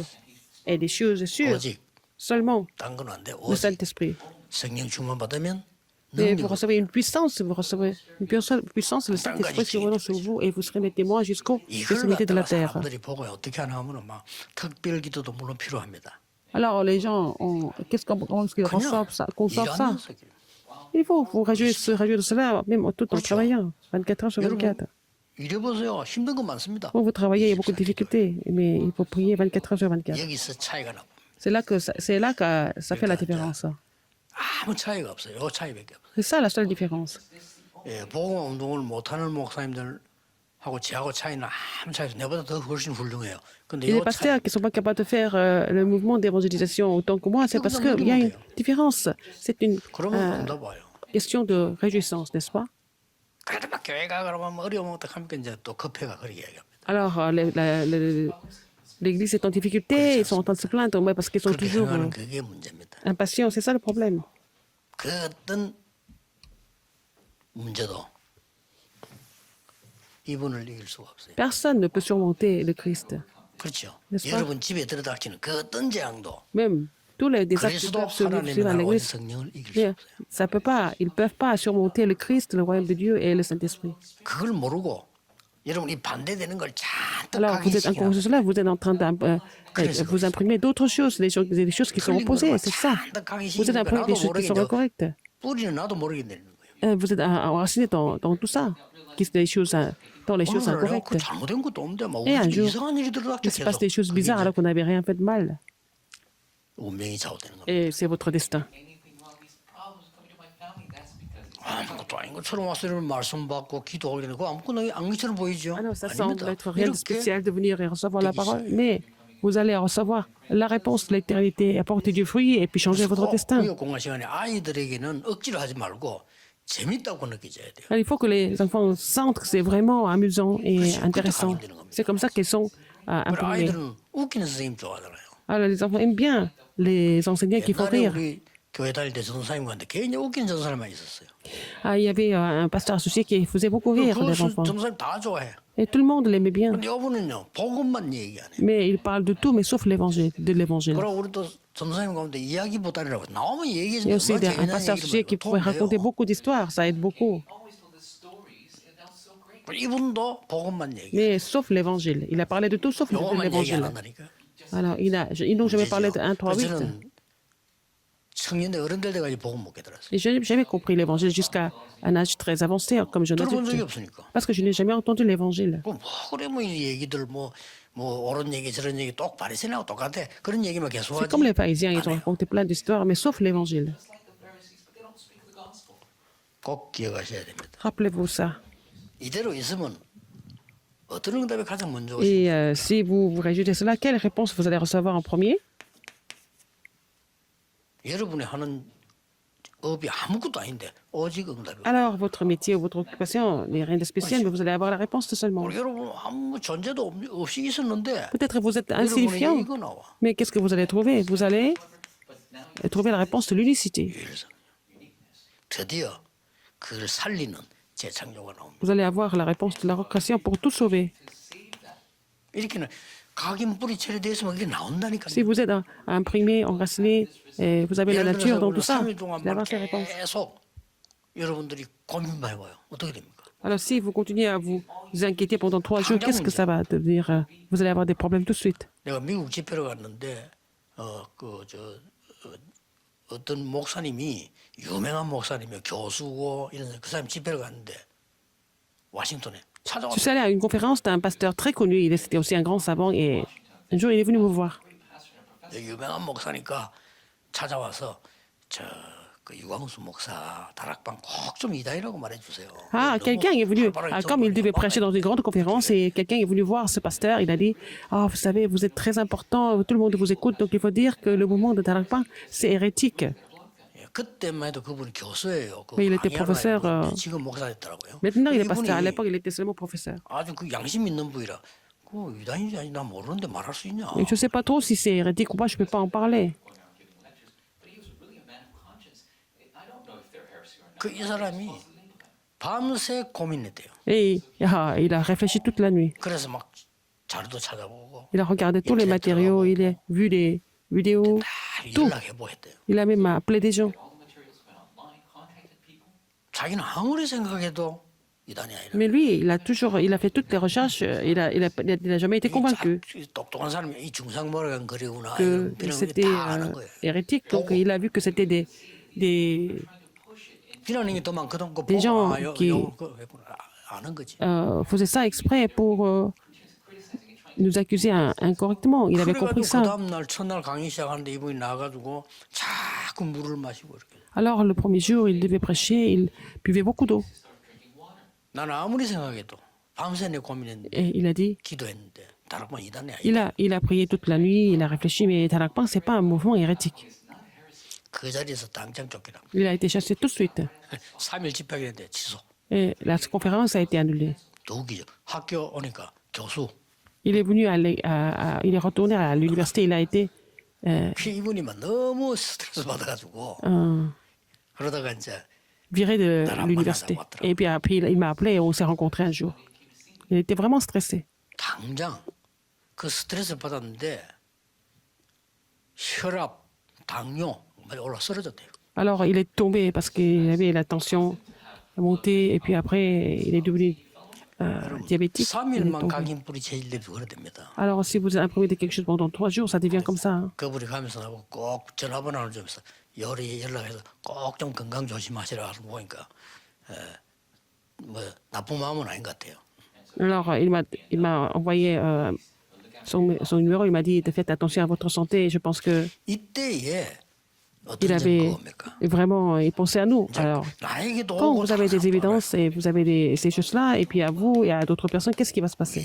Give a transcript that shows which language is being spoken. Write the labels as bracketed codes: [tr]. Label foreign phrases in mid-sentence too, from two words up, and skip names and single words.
[fr] Et des choses sûres, [ko] 오직 [fr] seulement [ko] 딴 건 안 돼. [fr] le [ko] 오직 [fr] Saint-Esprit. [ko] 성령 충만 받으면 [fr] Et vous [ko] 능력으로 [fr] recevez une puissance, vous recevez une puissance, le Saint-Esprit survenant sur vous et vous serez mes témoins jusqu'aux [ko] 이걸 [fr] extrémités de la [ko] 갖다가 [fr] terre. [ko] 사람들이 보고 어떻게 하나 하면 막 특별 기도도 물론 필요합니다. [fr] Alors les gens, comment est-ce qu'ils conçoivent ça, [ko] 일하면서 [fr] Il faut se réjouir de cela, même tout en travaillant, 24 heures sur 24. [ko] 일해보세요. 힘든 거 많습니다. [fr] Quand vous travaillez, il y a beaucoup de difficultés, mais il faut prier 24 heures sur 24. [ko] 여기서 차이가 나. [fr] C'est là que ça fait la différence. [ko] 아무 차이가 없어요. 요 차이밖에 없어요. [fr] C'est ça la seule différence. [ko] 예, 복음 운동을 못하는 목사님들하고 저하고 차이는 아무 차이 없어요. 내보다 더 훨씬 훌륭해요. 근데 [fr] Et les [ko] 요 차이 [fr] pasteurs qui ne sont pas capables de faire le mouvement d'évangélisation autant que moi, c'est parce qu'il y a une différence. C'est une [ko] 그러면 응답 와요. [fr] question de réjouissance, n'est-ce pas? [ko] 그래도 막 교회가 그러면 뭐 어려우면 어떡합니까? 이제 또 급해가 그렇게 얘기합니다. [fr] Alors, l'Église est en difficulté, ils sont en train de se plaindre, mais parce qu'ils sont [ko] 그렇게 [fr] toujours [ko] 생각하는 그게 문제입니다. [fr] impatients, c'est ça le problème. [ko] 그 어떤 문제도 이분을 이길 수가 없어요. [fr] Personne ne peut surmonter le Christ. [ko] 그렇죠. [fr] n'est-ce pas? [ko] 여러분 집에 들어닥치는 그 어떤 재앙도 [fr] Même tous les désastres qui [ko] 그리스도 [fr] peuvent survivre [ko] 하나님의 [fr] dans [ko] 나라와 [fr] l'Église, [ko] 성령을 이길 수 [fr] bien, [ko] 없어요. [fr] ça peut pas, ils ne peuvent pas surmonter le Christ, le royaume de Dieu et le Saint-Esprit. [ko] 그걸 모르고 여러분 이 반대되는 걸 잔뜩 [fr] Alors, vous êtes encore [ko] 각인시키는 [fr] sur cela, vous êtes en train de vous imprimer d'autres choses, des choses qui sont opposées, c'est ça. Vous êtes imprimé des choses qui sont incorrectes. [ko] 뿌리는 나도 모르게 되는 거예요. [fr] Vous êtes enraciné dans tout ça, des choses, dans les choses [ko] 오늘 내가 그 [fr] incorrectes. [ko] 잘못된 것도 없는데 막 [fr] Et un [ko] 우리 집에 [fr] jour, [ko] 이상한 일이 [fr] il [ko] 들어닥쳐 [fr] se passe [ko] 계속 [fr] des choses [ko] 그게 [fr] bizarres [ko] 이제 [fr] alors qu'on n'avait rien fait de mal. [ko] 운명이 좌우되는 겁니다. [fr] Et c'est votre destin. [ko] 아무것도 아닌 것처럼 와서 이런 말씀 받고 기도하게 되는 거 아무것도 아닌 것처럼 보이죠? [fr] Alors, ça semble [ko] 아닙니다. [fr] être rien de [ko] 이렇게 [fr] spécial de venir et recevoir la parole, mais vous allez recevoir la réponse de l'éternité, apporter du fruit et puis changer votre destin. [ko] 구역 공간 시간에 아이들에게는 억지로 하지 말고 재밌다고 느껴져야 돼요. [fr] Alors, il faut que les enfants sentent que c'est vraiment amusant et intéressant. C'est comme ça qu'ils sont [ko] 그래 [fr] imprimés. [ko] 아이들은 웃기는 선생님 좋아하잖아요. [fr] Alors, les enfants aiment bien les enseignants qui font [ko] 옛날에 [fr] rire. [ko] 우리 교회 다닐 때 전도사님 갔는데 굉장히 웃기는 전도사님만 있었어요. [fr] Il y avait un pasteur associé qui faisait beaucoup rire [ko] 그 [fr] les enfants. [ko] 전도사님 다 좋아해. [fr] Et tout le monde l'aimait bien. [ko] 근데 이분은요 복음만 얘기 안 해요. [fr] Mais il parle de tout, mais sauf l'évangile, de l'évangile. [ko] 그럼 우리 또 전도사님 가운데 이야기 보따리라고 나오면 [fr] Il y a [ko] 얘기해주면 [fr] aussi un pasteur associé qui pourrait raconter beaucoup d'histoires, ça aide beaucoup. [ko] 이분도 복음만 얘기. [fr] Mais sauf l'évangile. Il a parlé de tout sauf [ko] 요것만 얘기 안 [fr] l'évangile. [ko] 한다니까. [fr] Alors, ils n'ont jamais parlé de 1, 3, 8. [ko] 저는 청년대 어른될 때까지 복음 못 깨달았어요. [fr] Et je n'ai jamais compris l'évangile jusqu'à un âge très avancé, comme jeune [ko] 들어본 적이 [fr] adulte. [ko] 없으니까. [fr] Parce que je n'ai jamais entendu l'évangile. [ko] 뭐 그래 뭐 이 얘기들 뭐 옳은 얘기 저런 얘기 똑 바리새인하고 똑같아. 그런 얘기만 계속 [fr] C'est [ko] 하지. [fr] comme les pharisiens, ils ont raconté plein d'histoires, mais sauf l'évangile. [ko] 꼭 기억하셔야 됩니다. [fr] Rappelez-vous ça. [ko] 이대로 있으면 어떤 응답이 가장 먼저 오십니까? [fr] Et si vous vous réjouissez de cela, quelle réponse vous allez recevoir en premier? [ko] 여러분이 하는 업이 아무것도 아닌데 오직 응답이. [fr] Alors, votre métier ou votre occupation n'est rien de spécial, mais vous allez avoir la réponse seulement. [ko] 여러분 아무 존재도 없이 있었는데 [fr] Peut-être vous êtes [ko] 여러분에게 [fr] insignifiant, [ko] 이거 나와. [fr] mais qu'est-ce que vous allez trouver? Vous allez trouver la réponse de l'unicité. [ko] 유일성. 드디어 그를 살리는 재창조가 나옵니다. [fr] Vous allez avoir la réponse de la recréation pour tout sauver. [ko] 이렇게는 각인 뿌리 처리되어 있으면 그게 나온다니까요. [fr] Si vous êtes imprimé, enraciné, et vous avez la [ko] 예를 [fr] nature [ko] 들어서 [fr] dans [ko] 오늘 [fr] tout ça, [ko] 3일 [fr] vous [ko] 동안 [fr] allez avoir ces réponses. [ko] 계속 여러분들이 고민만 해봐요. 어떻게 됩니까? [fr] Alors si vous continuez à vous inquiéter pendant 3 jours, qu'est-ce que ça va devenir? Vous allez avoir des problèmes tout de suite. [ko] 내가 미국 집회를 갔는데 어떤 목사님이 유명한 목사님이 교수고 이런 그 사람 집회를 갔는데 워싱턴에 [fr] Je [ko] 찾아왔어요. [fr] suis allée à une conférence d'un pasteur très connu, c'était aussi un grand savant, et un jour il est venu me voir. [ko] 유명한 목사니까 찾아와서 그 유광수 목사 다락방 꼭 좀 이다이라고 말해주세요. [fr] Ah, quelqu'un est venu, comme il devait prêcher dans une grande conférence, et quelqu'un est venu voir ce pasteur, il a dit, ah, vous savez, vous êtes très important, tout le monde vous écoute, donc il faut dire que le mouvement de Tarakpan, c'est hérétique. [ko] 그때만 해도 그분이 교수예요. [fr] Mais il était professeur. [ko] 지금 목사 됐더라고요. [fr] Maintenant, il est pasteur. À [ko] 이분이 [fr] l'époque, il était seulement professeur. [ko] 아주 그 양심 있는 분이라 그 유다인지 아닌지 나 모르는데 말할 수 있냐? [fr] Et je ne sais pas trop si c'est hérétique ou pas, je ne peux pas en parler. [ko] 그 이 사람이 밤새 고민했대요. [fr] Et il a réfléchi toute la nuit. [ko] 그래서 막 자료도 찾아보고 [fr] Il a regardé tous les matériaux, il a vu des vidéos, [ko] 다 [fr] tout. [ko] 연락해보고 했대요. [fr] Il a même appelé des gens. [ko] 자기는 아무리 생각해도 이단이 아니라. [fr] Mais lui, il a fait toutes les recherches, il n'a jamais été convaincu [ko] 똑똑한 사람이 이 중상모략은 그리구나 [fr] que [ko] 이런 [fr] c'était [ko] 다 아는 거예요. [fr] hérétique. Donc il a vu que c'était des [ko] 비난이 더 많거든. 그 [fr] Des gens [ko] 보고 [fr] qui- [ko] 아는 거지. [fr] faisaient ça exprès pour nous accuser incorrectement. Il avait compris [ko] 그래가지고 그 [fr] ça. [ko] 다음 날 첫날 강의 시작하는데 이분이 나가지고 자꾸 물을 마시고 이렇게. [fr] Alors le premier jour, il devait prêcher, il buvait beaucoup d'eau. [ko] 나는 아무리 생각해도 밤새 내 고민했는데 [fr] Et il a dit, [ko] 기도했는데 다락방 이단이 아니다. [fr] il a prié toute la nuit, il a réfléchi, mais Tarakpan, ce n'est pas un mouvement hérétique. [ko] 그 자리에서 당장 쫓기라. [fr] Il a été chassé tout de suite. [ko] 3일 집회했는데 취소. [fr] Et la conférence a été annulée. [ko] 더 웃기죠. 학교 오니까 교수. [fr] Il est venu, il est retourné à l'université, il a été [ko] 그 이분이만 너무 스트레스 받아가지고 그러다가 이제 [fr] viré de l'université. Et puis après, il m'a appelé et on s'est rencontrés un jour. Il était vraiment stressé. [ko] 당장 그 스트레스를 받았는데 혈압, 당뇨 막 올라 쓰러졌대요. [fr] Alors il est tombé parce qu'il avait la tension montée et puis après, il est devenu diabétique. Il est [ko] 3일만 [fr] tombé. [ko] 각인 뿌리 제일돼도 그래 됩니다. [fr] Alors si vous imprimez de quelque chose pendant 3 jours, ça devient comme ça. Hein. [ko] 그분이 가면서 나보고 꼭 전화번호를 주면서 요리 연락해서 꼭 좀 건강 조심하시라 하고 보니까 뭐 나쁜 마음은 아닌 것 같아요. [fr] Alors il m'a envoyé son numéro, il m'a dit faites attention à votre santé. Et je pense que [ko] 이때에 [fr] il [ko] 어떤 [fr] avait [ko] 점이 겁니까? [fr] vraiment il pensait à nous. Alors [ko] 나에게도 [fr] quand [ko] 오고 [fr] vous avez des [ko] 다른 [fr] évidences et vous avez ces choses-là, et puis à vous et à d'autres personnes, qu'est-ce qui va se passer?